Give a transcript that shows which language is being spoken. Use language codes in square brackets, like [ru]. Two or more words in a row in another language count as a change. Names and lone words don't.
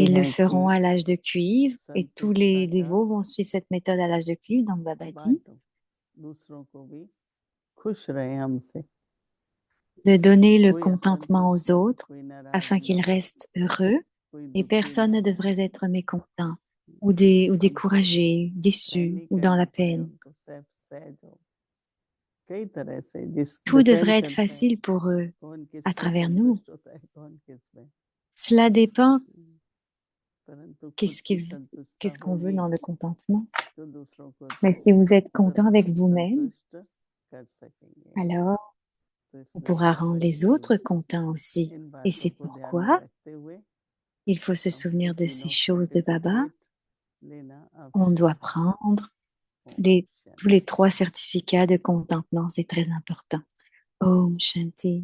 [fr] ils le [hi] हैं कि [fr] feront à l'âge de cuivre et tous [hi] संतुष्टता [fr] les [hi] का [fr] dévots vont suivre cette méthode à l'âge de cuivre. Donc Baba dit [hi] बांटो, दूसरों को भी खुश रहे हमसे, [fr] de donner le [hi] कोई [fr] contentement [hi] असंतुष्ट [fr] aux [hi] ना हो, [fr] autres [hi] कोई [fr] afin [hi] नाराज ना [fr] qu'ils [hi] हो, [fr] restent heureux [hi] कोई [fr] et [hi] दुखी [fr] personne [hi] ना [fr] ne [hi] हो, [fr] devrait être mécontent ou [hi] हम सब [fr] découragé, déçu [hi] सहन ही [fr] ou dans [hi] करना [fr] la [hi] पड़े [fr] peine. [hi] उनको, सहज हो, कई तरह से जिस [fr] Tout [hi] डिपेंड [fr] devrait être [hi] करता है [fr] facile pour eux [hi] कौन किस [fr] à [hi] पे [fr] travers nous. [hi] संतुष्ट होता है, कौन किस पे, [fr] Cela dépend [hi] परंतु खुद [fr] qu'est-ce [hi] की [fr] qu'il, [hi] संतुष्टता [fr] qu'est-ce qu'on veut [hi] होगी [fr] dans le contentement. [hi] तो दूसरों को [fr] Mais [hi] तो [fr] si vous êtes content [hi] जरूर [fr] avec vous-même, [hi] संतुष्ट कर सकेंगे। [fr] alors [hi] तो [fr] on [hi] इसलिए [fr] pourra [hi] बाबा [fr] rendre les [hi] केवल [fr] autres contents aussi. [hi] इन [fr] Et [hi] बातों [fr] c'est [hi] को ध्यान में [fr] pourquoi [hi] रखते हुए [fr] il faut se [hi] हमको [fr] souvenir de ces [hi] तीनों [fr] choses de Baba. [hi] सर्टिफिकेट लेना [fr] On doit [hi] आवश्यक है, [fr] prendre Tous les trois certificats de contemplance, c'est très important. [hi] ओम शांति.